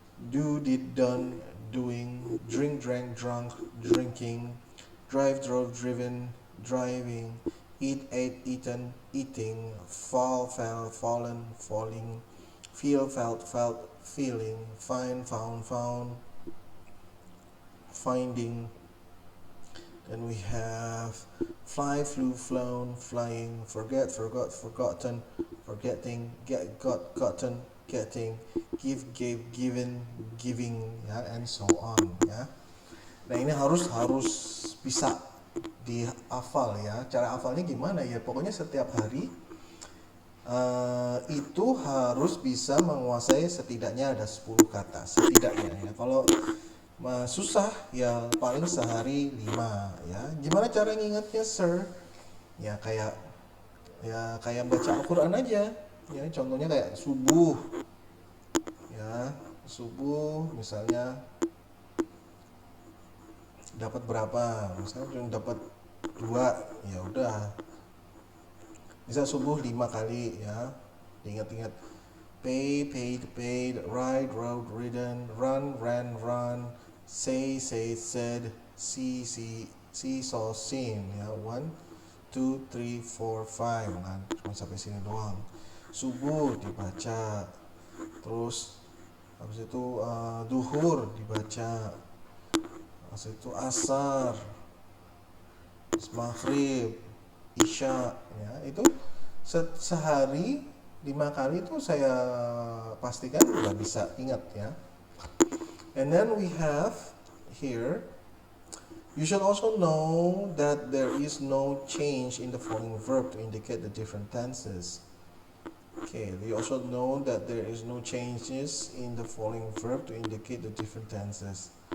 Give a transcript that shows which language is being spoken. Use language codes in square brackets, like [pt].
[en] do, did, done, doing, drink, drank, drunk, drinking, drive, drove, driven, driving, eat, ate, eaten, eating, fall, fell, fallen, falling, feel, felt, felt, feeling, find, found, found, finding. Then we have fly, flew, flown, flying, forget, forgot, forgotten, forgetting, get, got, gotten, getting, give, gave, given, giving, ya, and so on, ya. [id] Nah, ini harus bisa dihafal ya. Cara hafalnya gimana ya? Pokoknya setiap hari itu harus bisa menguasai setidaknya ada 10 kata setidaknya ya. Kalau susah ya paling sehari 5 ya. Gimana cara ngingetnya, sir? Ya kayak baca Al-Quran aja ya. Contohnya kayak subuh ya, subuh misalnya dapat berapa, misalnya cuma dapat 2, ya udah bisa subuh 5 kali ya, diingat-ingat. [en] Pay, paid, paid, ride, rode, ridden, run, ran, run, say, said, see, saw, seen ya. [id] 1, 2, 3, 4, 5. Nah, cuma sampai sini doang. Subuh dibaca, terus habis itu duhur dibaca, habis itu asar, terus maghrib, isya ya. Itu sehari 5 kali itu saya pastikan udah bisa ingat ya. [en] And then we have here, you should also know that there is no change in the following verb to indicate the different tenses. Okay, you also know that there is no changes in the following verb to indicate the different tenses.